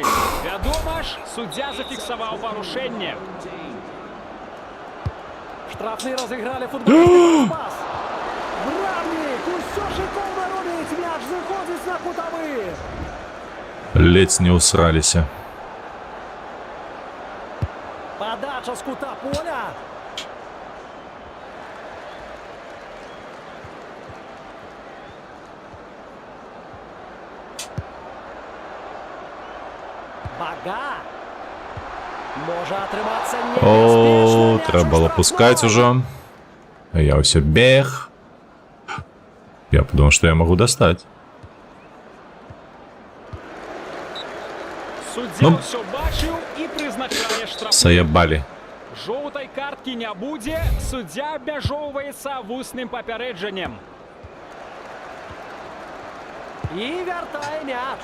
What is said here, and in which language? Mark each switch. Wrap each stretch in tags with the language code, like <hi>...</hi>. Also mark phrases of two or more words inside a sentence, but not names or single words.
<be>Вядома ж, суддзя зафіксаваў парушэнне. Штрафны разыгралі футболісты. Пас. Бравник, усё шикоўна робіць, мяч заходзіць на кутавы. Ледзь не усраліся. Подача з кута поля. Бага. Може атрымацца небяспечна.</be> <ru>О, треба было пускать уже. А я все бег. Я подумал, что я могу достать.</ru> <be>Суддзя Ну, ўсё бачыў і прызначае штраф. Саябали. Жоўтай карткі не будзе, суддзя абмяжоўваецца вусным папярэджаннем. І вяртае мяч.</be>